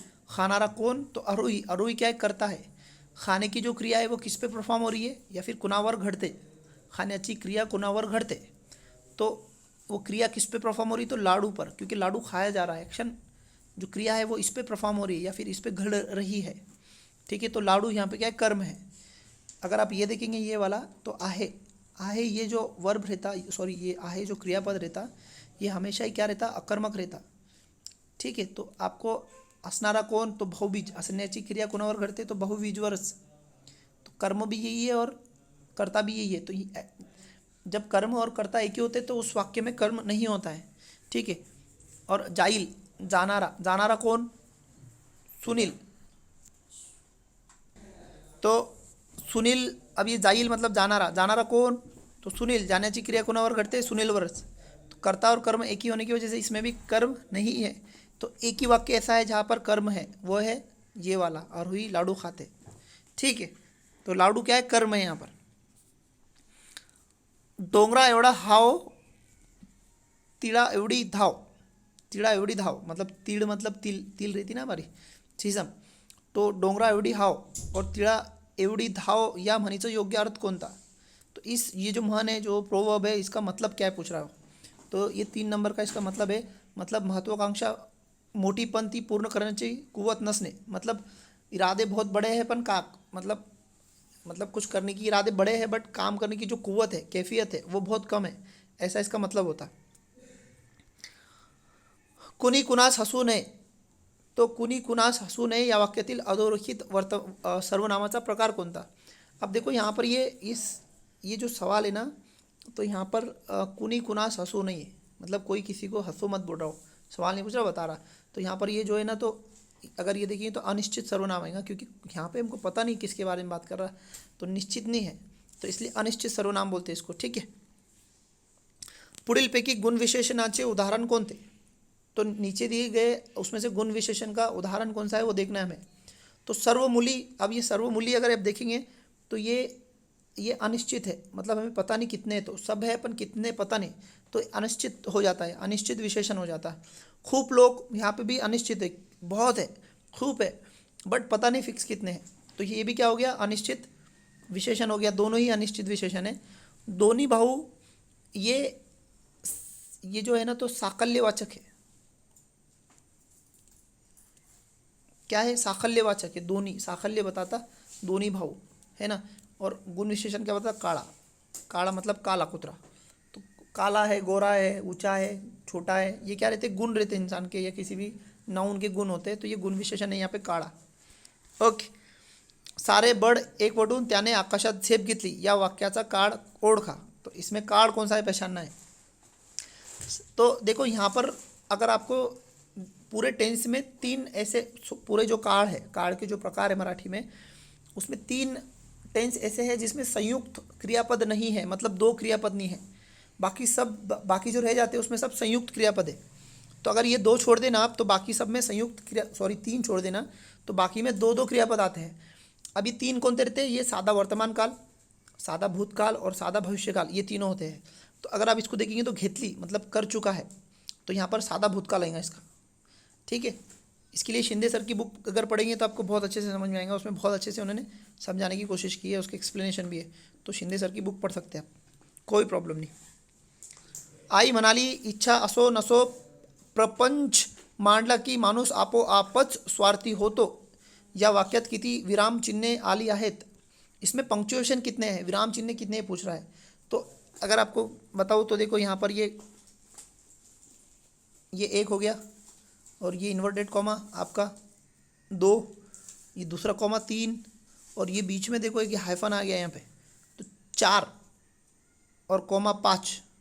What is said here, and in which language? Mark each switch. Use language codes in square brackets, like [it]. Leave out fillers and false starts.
[hi] खानारा कौन, तो आरोही, आरोही क्या है, करता है। खाने की जो क्रिया है वो किस पे परफॉर्म हो रही है, या फिर [mr] कुणावर घडते, खाण्याची क्रिया कुणावर घडते, [hi] तो वो क्रिया किस पे परफॉर्म हो रही है, तो लाडू पर, क्योंकि लाडू खाया जा रहा है, एक्शन जो क्रिया है वो इस पे परफॉर्म हो रही है या फिर इस पे घड़ रही है। ठीक है, तो लाडू यहाँ पे क्या है, कर्म है। अगर आप ये देखेंगे ये वाला, तो आहे, आहे ये जो वर्ब रहता, सॉरी ये आहे जो क्रियापद रहता, ये हमेशा ही क्या रहता, अकर्मक रहता। ठीक है, तो आपको [mr] असणारा कोण, तो बहुबीज, असण्याची क्रिया कोणावर घडते, तो बहुबीजवरच. [hi] तो कर्म भी यही है और कर्ता भी यही है. तो जब कर्म और कर्ता एक ही होते तो उस वाक्य में कर्म नहीं होता है. ठीक है. और जाइल, जानारा, जानारा कौन, सुनील. तो सुनील, अब ये जाईल मतलब जानारा, जानारा कौन, तो सुनील. [mr] जाण्याची क्रिया कोणावर घडते, सुनीलवरच. [hi] तो कर्ता और कर्म एक ही होने की वजह से इसमें भी कर्म नहीं है. तो एक ही वाक्य ऐसा है जहाँ पर कर्म है, वो है ये वाला, और हुई लाडू खाते. ठीक है. तो लाडू क्या है, कर्म है यहाँ पर. [mr] डोंगरा एवढा हाव, तिळा एवढी धाव. तिळा एवढी धाव [hi] मतलब तीड़ मतलब तिल, तिल रहती ना हमारी सीसम. [mr] तो डोंगरा एवढी हाव और तिळा एवढी धाव या म्हणीचा योग्य अर्थ कोणता. [hi] तो ये जो म्हण है, जो प्रोवर्ब है, इसका मतलब क्या है पूछ रहा हो. तो ये 3 नंबर का इसका मतलब है. [mr] मतलब महत्वाकांक्षा मोटी पंथी पूर्ण करण्याची कुवत नसणे. [hi] मतलब इरादे बहुत बड़े हैं पण का मतलब कुछ करने की इरादे बड़े हैं बट काम करने की जो कुवत है, कैफियत है, वो बहुत कम है. ऐसा इसका मतलब होता. [mr] कुणी कुणास हसू नये. तो कुणी कुणास हसू नये या वाक्यातील अधोरेखित सर्वनामाचा प्रकार कोणता. [hi] अब देखो यहाँ पर ये जो सवाल है ना, तो यहाँ पर [mr] कुणी कुणास हसू [hi] नहीं है, मतलब कोई किसी को हंसो मत बोल रहा हो. सवाल नहीं पूछ रहा, बता रहा. तो यहाँ पर ये जो है ना, तो अगर ये देखिए तो अनिश्चित सर्वनाम आएगा, क्योंकि यहाँ पे हमको पता नहीं किसके बारे में बात कर रहा है, तो निश्चित नहीं है, तो इसलिए अनिश्चित सर्वनाम बोलते हैं इसको. ठीक है. [mr] पुढीलपैकी गुण विशेषणाचे उदाहरण कोणते. [hi] तो नीचे दिए गए उसमें से गुण विशेषण का उदाहरण कौन सा है वो देखना है हमें. तो सर्वमूली, अब ये सर्वमूली अगर आप देखेंगे तो ये अनिश्चित है, मतलब हमें पता नहीं कितने, तो सब है पर कितने पता नहीं, तो अनिश्चित हो जाता है, अनिश्चित विशेषण हो जाता है. खूब लोग, यहाँ पे भी अनिश्चित है, बहुत है, खूब है, बट पता नहीं फिक्स कितने हैं, तो ये भी क्या हो गया, अनिश्चित विशेषण हो गया. दोनों ही अनिश्चित विशेषण है. दोनों भाऊ, ये जो है ना, तो साकल्यवाचक है. क्या है, साकल्यवाचक है. दोनों, साकल्य बताता दोनों भाऊ है ना. और गुण विशेषण क्या बताता, काला. काला मतलब काला कुतरा. तो काला है, गोरा है, ऊंचा है, छोटा है, ये क्या रहते, गुण रहते इंसान के या किसी भी नाउन के गुण होते हैं. तो ये गुण विशेषण है यहाँ पे काळा. [mr] ओके. सारे बड एक वटून त्याने आकाशात झेप घेतली या वाक्याचा काळ ओळखा. [hi] तो इसमें काळ कौन सा है, पहचानना है. तो देखो यहाँ पर अगर आपको पूरे टेंस में 3 ऐसे, पूरे जो काळ है, काळ के जो प्रकार है मराठी में, उसमें 3 टेंस ऐसे हैं जिसमें संयुक्त क्रियापद नहीं है, मतलब 2 क्रियापद नहीं है. बाकी जो रह जाते हैं उसमें सब संयुक्त क्रियापद है. तो अगर ये 2 छोड़ देना आप, तो बाकी सब में संयुक्त क्रिया, 3 छोड़ देना, तो बाकी में 2 क्रियापद आते हैं. अभी 3 कौन से रहते हैं, ये सादा वर्तमान काल, सादा भूतकाल और सादा भविष्यकाल, ये तीनों होते हैं. तो अगर आप इसको देखेंगे तो घेतली मतलब कर चुका है, तो यहाँ पर सादा भूतकाल आएगा इसका. ठीक है. इसके लिए शिंदे सर की बुक अगर पढ़ेंगे तो आपको बहुत अच्छे से समझ में आएगा. उसमें बहुत अच्छे से उन्होंने समझाने की कोशिश की है, उसके एक्सप्लेनेशन भी है. तो शिंदे सर की बुक पढ़ सकते हैं आप, कोई प्रॉब्लम नहीं. [mr] आई म्हणाली, इच्छा असो नसो प्रपंच मांडला की माणूस आपोआपच स्वार्थी होतो. या वाक्यात किती विराम चिन्हे आली आहेत. [hi] इसमें पंक्चुएशन कितने हैं, विराम चिन्ह कितने पूछ रहा है. तो अगर आपको बताऊँ तो देखो यहाँ पर ये 1 हो गया, और ये इन्वर्टेड कॉमा आपका 2, ये दूसरा कॉमा 3, और ये बीच में देखो एक हाइफन आ गया यहाँ पे, तो 4 और कॉमा 5.